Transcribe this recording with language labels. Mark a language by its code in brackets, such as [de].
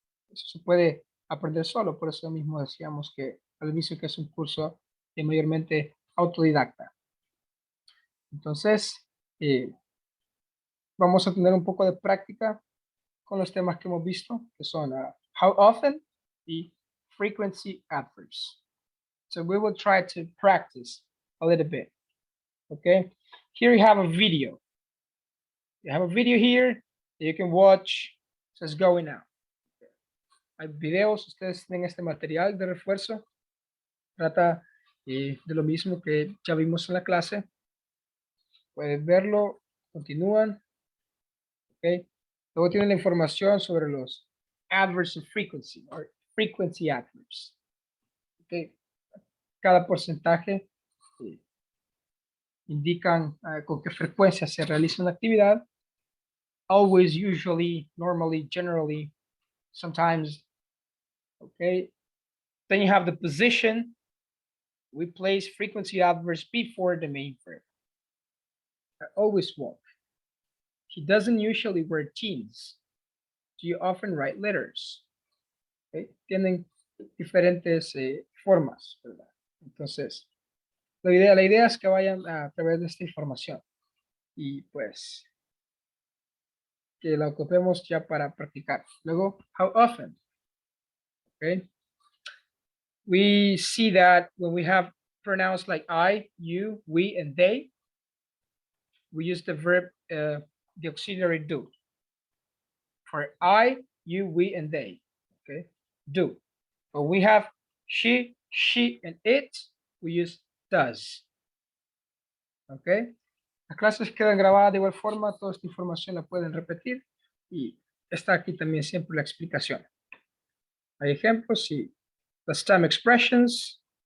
[es] Eso se puede aprender solo, por eso mismo decíamos que al inicio que es un curso mayormente autodidacta. Entonces, vamos a tener un poco de práctica con los temas que hemos visto, que son [en] how often [es] y frequency adverbs. [en] So we will try to practice a little bit. Okay, here you have a video. You have a video here that you can watch. So it's going now. [es] Hay videos, ustedes tienen este material de refuerzo. Trata de lo mismo que ya vimos en la clase. Pueden verlo, continúan. Okay. Luego tienen la información sobre los [en] adverbs of frequency, or frequency adverbs. [es] Okay. Cada porcentaje indican con qué frecuencia se realiza una actividad. [en] Always, usually, normally, generally, sometimes. Okay. Then you have the position. We place frequency adverbs before the main verb. I always walk. He doesn't usually wear jeans. Do you often write letters? Okay. [es] Tienen diferentes formas, ¿verdad? Entonces, la idea es que vayan a través de esta información y pues que la ocupemos ya para practicar. [en] Luego, how often? Okay. We see that when we have pronouns like I, you, we, and they, we use the verb, the auxiliary do. For I, you, we, and they, okay, do. But we have she, and it, we use does. Okay. [es] Las clases quedan grabadas de igual forma, toda esta información la pueden repetir y está aquí también siempre la explicación. Hay ejemplos y las time expressions.